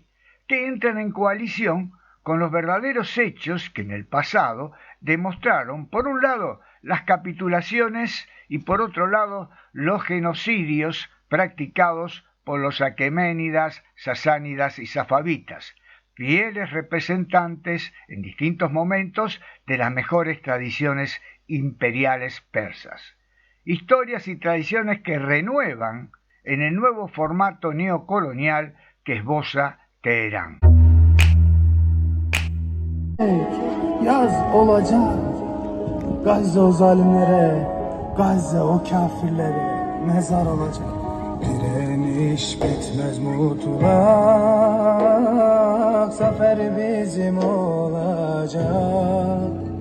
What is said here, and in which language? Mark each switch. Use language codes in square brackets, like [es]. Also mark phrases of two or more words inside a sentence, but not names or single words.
[es] que entran en coalición con los verdaderos hechos que en el pasado demostraron, por un lado, las capitulaciones y por otro lado, los genocidios practicados por los aqueménidas, sasánidas y safavitas, fieles representantes en distintos momentos de las mejores tradiciones imperiales persas. Historias y tradiciones que renuevan en el nuevo formato neocolonial que esboza Teherán. [tr] Yaz olacak, Gazze o zalimlere, Gazze o kafirlere mezar olacak. Direniş bitmez mutlak, zafer bizim olacak.